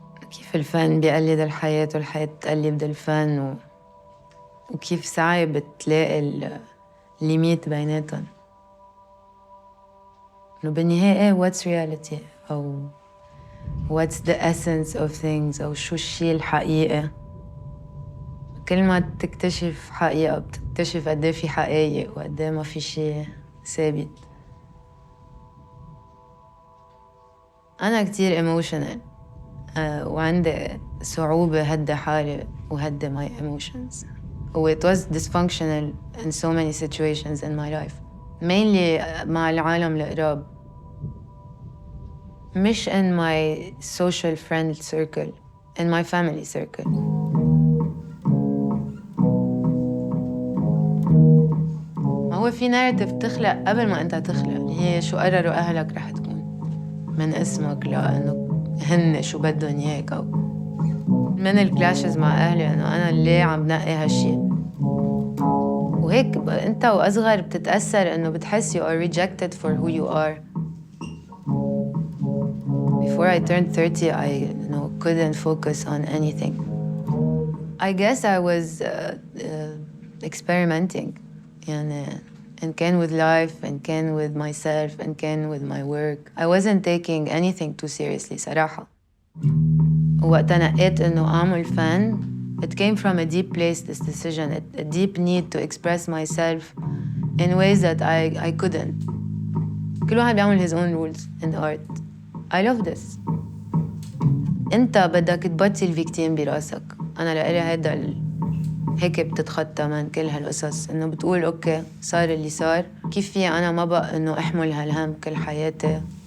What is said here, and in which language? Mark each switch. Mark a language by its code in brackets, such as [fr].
[ar] كيف الفن بيقلد الحياة والحياة بتقلد الفن وكيف ساعي بتلاقي الليميت بيناتهم. إنه بالنهاية [en] what's reality [ar] أو [en] what's the essence of things [ar] أو شو الشيء الحقيقي. كل ما تكتشف حقيقة بتكتشف قد ايه في حقايق وقد ايه ما في شيء ثابت. أنا كتير [en] emotional [ar] وعندي صعوبة هدي حالي وهدي [en] my emotions. It was dysfunctional in so many situations in my life. Mainly [ar] مع العالم القراب. مش [en] in my social friend circle, in my family circle. [ar] ما هو في ناريتيف بتخلق قبل ما أنت تخلق، اللي هي شو قرروا أهلك رح تكون من اسمك لأنه هن شو بدهم إياك، أو من الكلاشز مع أهلي إنه أنا ليه عم بنقي هالشي. وهيك أنت وأصغر بتتأثر إنه بتحس [en] you are rejected for who you are. Before I turned 30, I couldn't focus on anything. I guess I was experimenting. [ar] يعني إن كان [en] with life, [ar] إن كان [en] with myself, [ar] إن كان [en] with my work. I wasn't taking anything too seriously [ar] صراحة. وقت نقيت إنه أعمل فن, [en] it came from a deep place, this decision, a deep need to express myself in ways that I couldn't. [ar] كل واحد بيعمل [en] his own rules in art. I love this. [ar] أنت بدك تبطل فيكتيم براسك. أنا لقلي هيدا هيك بتتخطى من كل هالقصص، إنه بتقول أوكي صار اللي صار، كيف في أنا ما بقى إنه أحمل هالهم كل حياتي